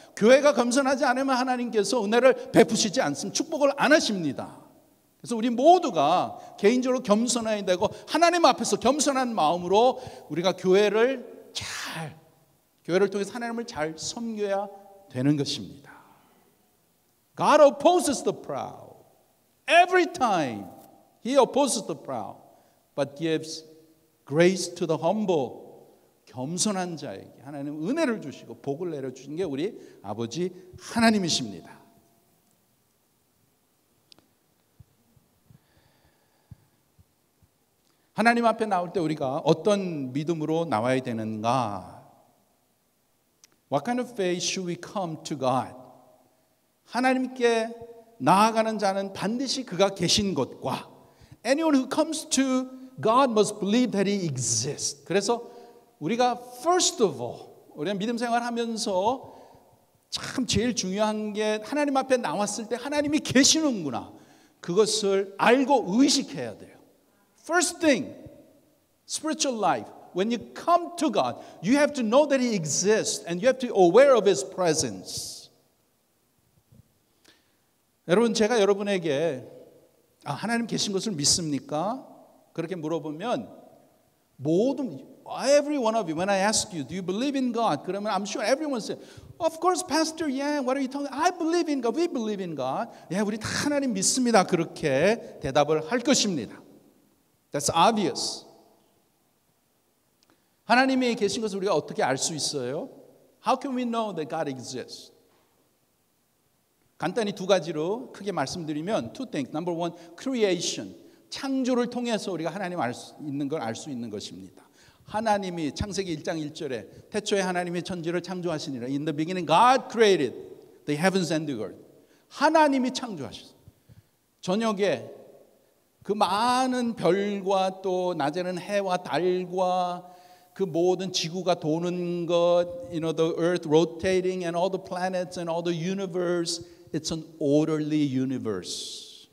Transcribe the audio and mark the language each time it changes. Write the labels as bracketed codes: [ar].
[ko] 교회가 겸손하지 않으면 하나님께서 은혜를 베푸시지 않습니다. 축복을 안 하십니다. 그래서 우리 모두가 개인적으로 겸손해야 되고 하나님 앞에서 겸손한 마음으로 우리가 교회를 통해서 하나님을 잘 섬겨야 되는 것입니다. [en] God opposes the proud. Every time He opposes the proud, but gives grace to the humble. [ko] 겸손한 자에게 하나님은 은혜를 주시고 복을 내려주신 게 우리 아버지 하나님이십니다. 하나님 앞에 나올 때 우리가 어떤 믿음으로 나와야 되는가? [en] What kind of faith should we come to God? [ko] 하나님께 나아가는 자는 반드시 그가 계신 것과 [en] anyone who comes to God must believe that He exists. [ko] 그래서 우리가 [en] first of all, [ko] 우리가 믿음 생활하면서 참 제일 중요한 게 하나님 앞에 나왔을 때 하나님이 계시는구나. 그것을 알고 의식해야 돼요. [en] First thing, spiritual life. When you come to God, you have to know that He exists and you have to be aware of His presence. [ko] 여러분, 제가 여러분에게 하나님 계신 것을 믿습니까? 그렇게 물어보면 [en] every one of you, when I ask you, do you believe in God? [ko] 그러면 [en] I'm sure everyone says, of course, Pastor, yeah, what are you talking about? I believe in God, we believe in God. [ko] 우리 다 하나님 믿습니다. 그렇게 대답을 할 것입니다. [en] That's obvious. [ko] 하나님이 계신 것을 우리가 어떻게 알 수 있어요? [en] How can we know that God exists? [ko] 간단히 두 가지로 크게 말씀드리면 [en] two things. Number one, creation. [ko] 창조를 통해서 우리가 하나님 알 수 있는 걸 알 수 있는 것입니다. 하나님이 창세기 1장 1절에 태초에 하나님이 천지를 창조하시니라. [en] In the beginning God created the heavens and the earth. [ko] 하나님이 창조하셨어요. 저녁에 그 많은 별과 또 낮에는 해와 달과 그 모든 지구가 도는 것, [en] the earth rotating and all the planets and all the universe, it's an orderly universe.